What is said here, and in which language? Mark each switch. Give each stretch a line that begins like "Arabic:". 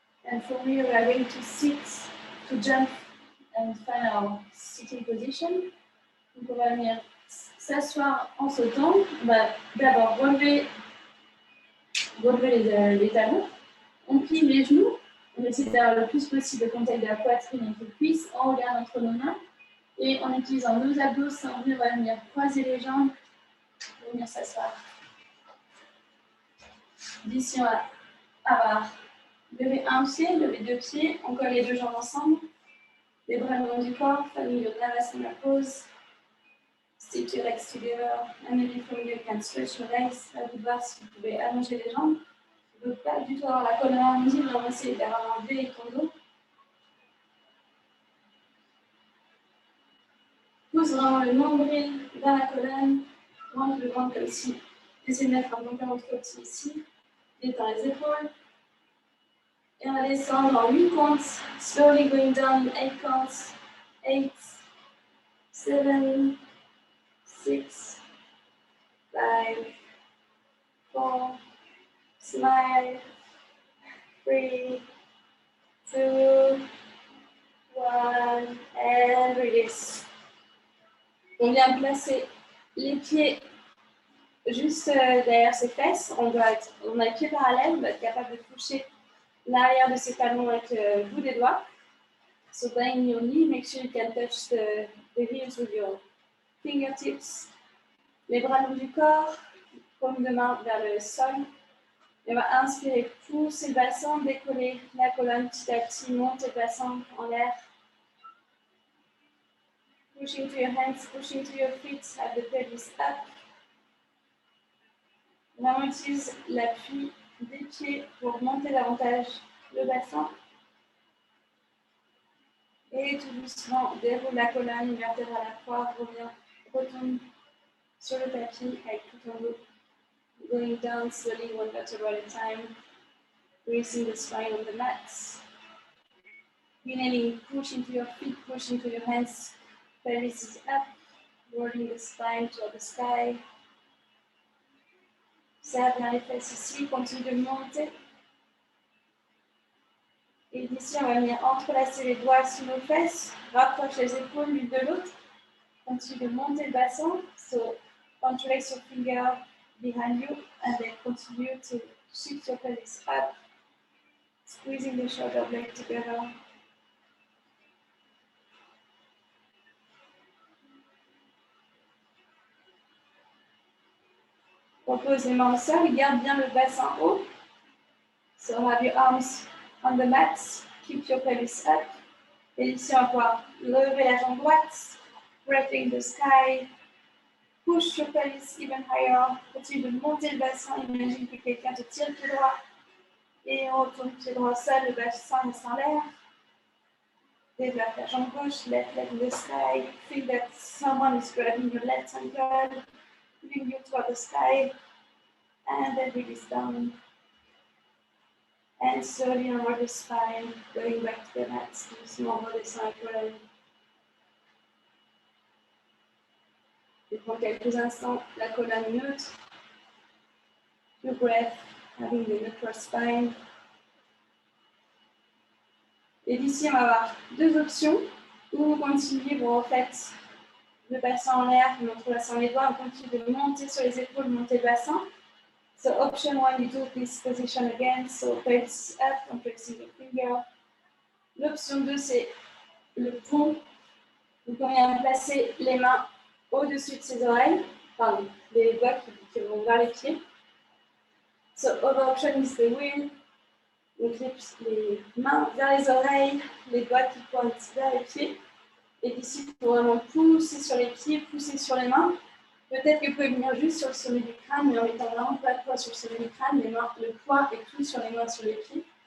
English: And for me, we are going to sit, to jump and find our sitting position.
French: Donc on va venir s'asseoir en sautant. On va d'abord relever les talons. On plie les genoux. On essaie d'avoir le plus possible le contact de la poitrine et des cuisses en regardant entre nos mains. Et en utilisant nos abdos, on va venir croiser les jambes et venir s'asseoir. D'ici, on va avoir lever un pied, lever deux pieds, on colle les deux jambes ensemble. Les bras le long du corps, famille
English: your Navasana pose. Stick your legs together. And maybe from here you can stretch your legs.
French: À vous voir si vous pouvez allonger les jambes. Ne pas du tout avoir la colonne arrondie, vraiment essayer d'avoir un V et ton dos. Pousse vraiment le nombril dans la colonne, rentre le ventre comme si. Essayez de mettre un bon ventre petit ici. Détends les épaules. Et on va descendre en 8 comptes.
English: Slowly going down in 8 counts. 8, 7, 6, 5, 4, smile, 3, 2, 1, and release.
French: On vient placer les pieds juste derrière ses fesses. On a les pieds parallèles, on va être capable de toucher l'arrière de ses talons avec le bout des doigts.
English: So bend your knee, make sure you can touch the heels with your fingertips.
French: Les bras le long du corps, paume de main vers le sol. Et on va inspirer, pousser le bassin, décoller la colonne petit à petit, monter le bassin en l'air.
English: Pushing to your hands, pushing to your feet, have the pelvis up.
French: Là, on utilise l'appui des pieds pour monter davantage le bassin. Et tout doucement, déroule la colonne vertébrale à la fois, retourne sur le tapis avec tout ton dos.
English: Going down slowly, one vertebra at a time. Bracing the spine on the mats. Inhaling, push into your feet, push into your hands. Pelvis is up, rolling the spine toward the sky.
French: Serre bien les fesses ici, continue de monter. Et d'ici, on va venir entrelacer les doigts sous nos fesses, rapproche les épaules l'une de l'autre. Continue de monter le bassin.
English: So, interlace your finger behind you and then continue to shift your pelvis up, squeezing the shoulder blade together.
French: Repose les mains au sol et garde bien le bassin haut.
English: So have your arms on the mat, keep your pelvis up.
French: Et ici, on va pouvoir lever la jambe droite,
English: breathing the sky, push your pelvis even higher.
French: Continue de monter le bassin, imagine que quelqu'un te tire le pied droit. Et on retourne pied droit au sol, le bassin reste en l'air. Développe la jambe gauche,
English: left leg in the sky. Feel that someone is grabbing your left ankle, pulling you toward the sky. And then release down. And slowly onward the spine, going back to the mat,
French: doucement redescend la colonne. Et pour quelques instants, la colonne neutre.
English: Your breath having the neutral spine.
French: Et d'ici, on va avoir deux options. Ou vous continuez, vous refaites le bassin en l'air, vous entrelaçant les doigts, on continue de monter sur les épaules, monter le bassin.
English: So option one, you do this position again. So face up, on placing the finger.
French: L'option 2, c'est le pont. Donc on vient placer les mains au-dessus de ses oreilles, pardon, les doigts qui vont vers les pieds.
English: So other option is the wheel.
French: Donc les mains vers les oreilles, les doigts qui pointent vers les pieds. Et d'ici, il faut vraiment pousser sur les pieds, pousser sur les mains. Peut-être que vous pouvez venir juste sur le sommet du crâne, mais en mettant vraiment pas de poids sur le sommet du crâne, les mains, le poids est tout sur les mains, sur les pieds.